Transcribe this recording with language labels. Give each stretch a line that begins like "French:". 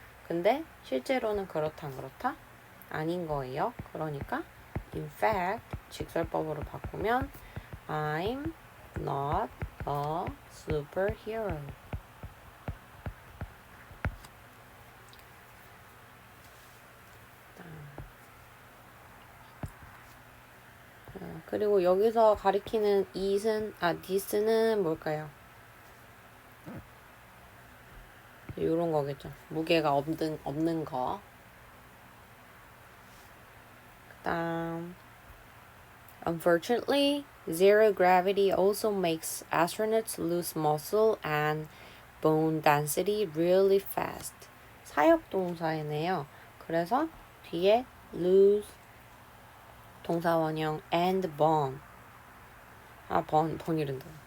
Korean: 근데 실제로는 그렇다 안 그렇다? 아닌 거예요.
English: 그러니까 in fact
Korean: 직설법으로 바꾸면
English: I'm not a superhero.
Korean: 그리고 여기서 가리키는 this는 뭘까요? 이런 거겠죠. 무게가 없는 거. 그다음
English: Unfortunately, zero gravity also makes astronauts lose muscle and bone density really fast.
Korean: 사역동사이네요. 그래서 뒤에 lose 동사원형 and bone. 번이른다.